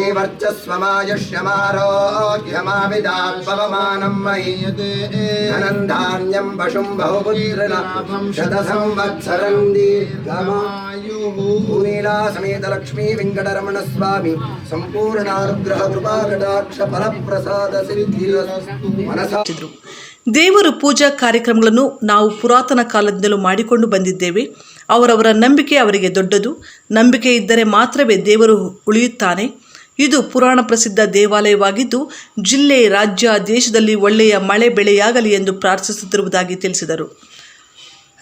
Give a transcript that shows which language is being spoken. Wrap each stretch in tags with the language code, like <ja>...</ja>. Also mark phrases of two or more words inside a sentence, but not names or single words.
<sa>श्रीवर्चस्वमायुष्यमारोग्यमाविदात्पवमानं महीयते धनं धान्यं पशुं बहुपुत्रलाभं शतसंवत्सरं दीर्घमायुः भूनीला समेत लक्ष्मी वेंकटरमण स्वामी संपूर्णानुग्रह कृपा कटाक्ष फलप्रसाद सिद्धिरस्तु मनसा</sa> <kn>ದೇವರು ಪೂಜಾ ಕಾರ್ಯಕ್ರಮಗಳನ್ನು ನಾವು ಪುರಾತನ ಕಾಲದಿಂದಲೂ ಮಾಡಿಕೊಂಡು ಬಂದಿದ್ದೇವೆ. ಅವರವರ ನಂಬಿಕೆ ಅವರಿಗೆ ದೊಡ್ಡದು. ನಂಬಿಕೆ ಇದ್ದರೆ ಮಾತ್ರವೇ ದೇವರು ಉಳಿಯುತ್ತಾನೆ. ಇದು ಪುರಾಣ ಪ್ರಸಿದ್ಧ ದೇವಾಲಯವಾಗಿದ್ದು ಜಿಲ್ಲೆ, ರಾಜ್ಯ, ದೇಶದಲ್ಲಿ ಒಳ್ಳೆಯ ಮಳೆ ಬೆಳೆಯಾಗಲಿ ಎಂದು ಪ್ರಾರ್ಥಿಸುತ್ತಿರುವುದಾಗಿ ತಿಳಿಸಿದರು.</kn>